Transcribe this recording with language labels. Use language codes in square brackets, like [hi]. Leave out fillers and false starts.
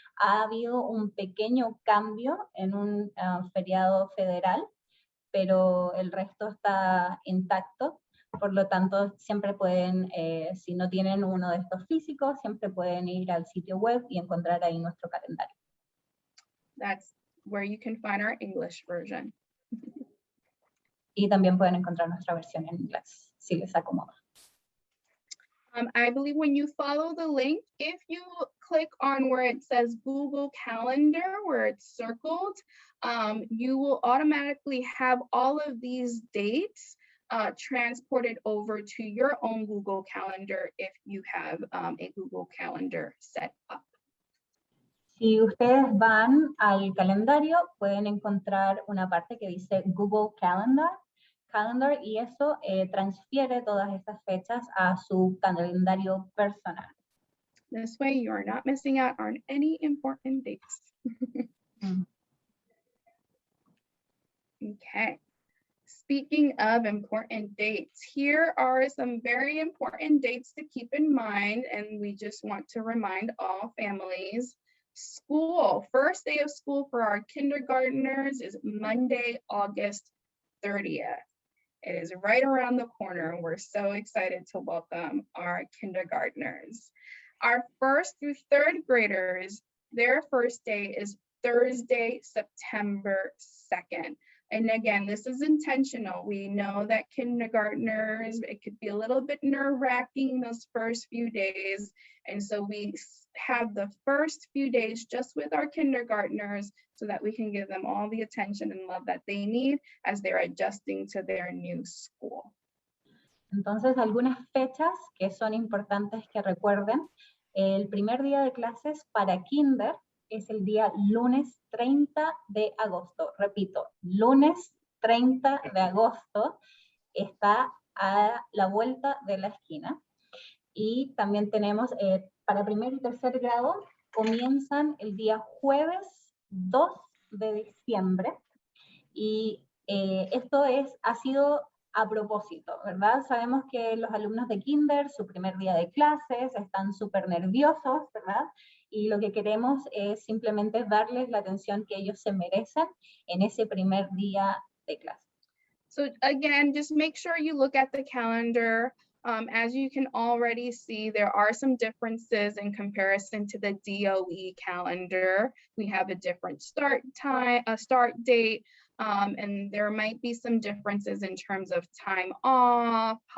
[es] Ha habido un pequeño cambio en un feriado federal, pero el resto está intacto. Por lo tanto, siempre pueden, si no tienen uno de estos físicos, siempre pueden ir al sitio web y encontrar ahí nuestro calendario. [en] That's where you can find our English version. [es] Y también pueden encontrar nuestra versión en inglés, si les acomoda. [en] I believe when you follow the link, if you click on where it says Google Calendar, where it's circled, you will automatically have all of these dates transported over to your own Google Calendar if you have a Google Calendar set up. [es] Si ustedes van al calendario, pueden encontrar una parte que dice Google Calendar, y eso transfiere todas estas fechas a su calendario personal. [en] This way you are not missing out on any important dates. Okay. Speaking of important dates, here are some very important dates to keep in mind, and we just want to remind all families. School, first day of school for our kindergartners is Monday, August 30th. It is right around the corner. We're so excited to welcome our kindergartners. Our first through third graders, their first day is Thursday, September 2nd. And again, this is intentional. We know that kindergartners, it could be a little bit nerve-wracking those first few days. And so we have the first few days just with our kindergartners so that we can give them all the attention and love that they need as they're adjusting to their new school. [es] Entonces, algunas fechas que son importantes que recuerden. El primer día de clases para kinder es el día lunes 30 de agosto. Repito, lunes 30 de agosto, está a la vuelta de la esquina. Y también tenemos, para primer y tercer grado, comienzan el día jueves 2 de diciembre. Y esto ha sido a propósito, ¿verdad? Sabemos que los alumnos de kinder, su primer día de clases, están súper nerviosos, ¿verdad? Y lo que queremos es simplemente darles la atención que ellos se merecen en ese primer día de clase. [en] So again, just make sure you look at the calendar. As you can already see, there are some differences in comparison to the DOE calendar. We have a different start time, a start date, and there might be some differences in terms of time off.